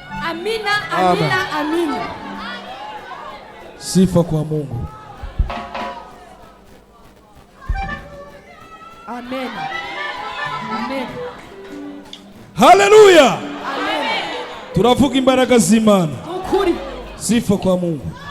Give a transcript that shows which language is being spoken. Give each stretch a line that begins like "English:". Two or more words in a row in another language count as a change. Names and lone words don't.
Swahili: Amina, Amen. amina, amina. Sifa kwa Mungu. Amen. Amen. Haleluya. Amen.
Kinyarwanda: Turavuga imbaraga z'Imana. Ukuri.
Swahili: Sifa kwa Mungu.